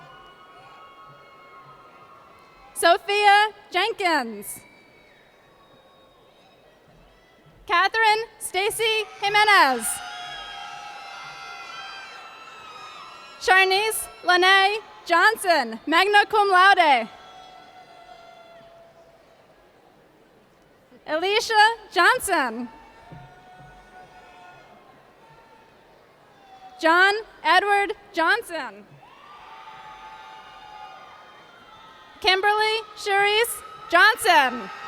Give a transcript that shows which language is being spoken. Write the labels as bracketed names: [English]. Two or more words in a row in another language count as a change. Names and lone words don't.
[English] Sophia Jenkins. Catherine Stacy Jimenez. Charnice Lene Johnson, [Latin] magna cum laude. [English] Alicia Johnson. John Edward Johnson. Kimberly Cherise Johnson.